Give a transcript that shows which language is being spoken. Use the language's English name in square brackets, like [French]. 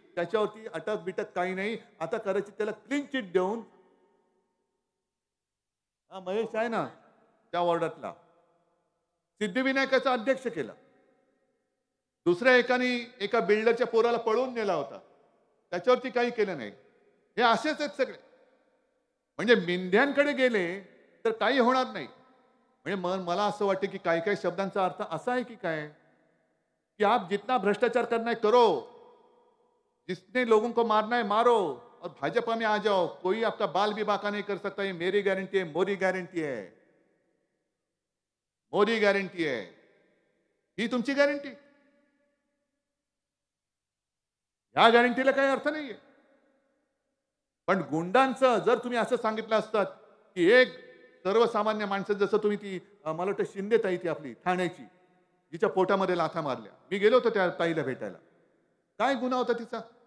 [Marathi] त्याच्यावरती अटक बिटक काही नाही. आता करायची त्याला क्लीन चिट देऊन, हा महेश आहे ना त्या वॉर्डातला, सिद्धिविनायकाचा अध्यक्ष केला. दुसऱ्या एका बिल्डरच्या पोराला पळवून नेला होता, त्याच्यावरती काही केलं नाही. हे असेच आहेत सगळे. म्हणजे मिंध्यांकडे गेले तर काही होणार नाही. म्हणजे मला असं वाटतं की काही काही शब्दांचा अर्थ असा आहे की काय, [Hindi] कि आप जितना भ्रष्टाचार करना है करो, जिसने लोगों को मारना है मारो, और भाजपा में आ जाओ, कोई आपका बाल भी बाका नहीं कर सकता. ये मेरी गारंटी है, मोदी गारंटी है, मोदी गारंटी आहे. [Marathi] ही तुमची गॅरंटी. या गॅरंटीला काही अर्थ नाहीये. पण गुंडांचं जर तुम्ही असं सांगितलं असतात की एक सर्वसामान्य माणसं, जसं तुम्ही ती मला वाटतं शिंदे ताई ती आपली ठाण्याची, जिच्या पोटामध्ये लाथा मारल्या, मी गेलो होतो त्या ताईला भेटायला. काय गुन्हा होता तिचा?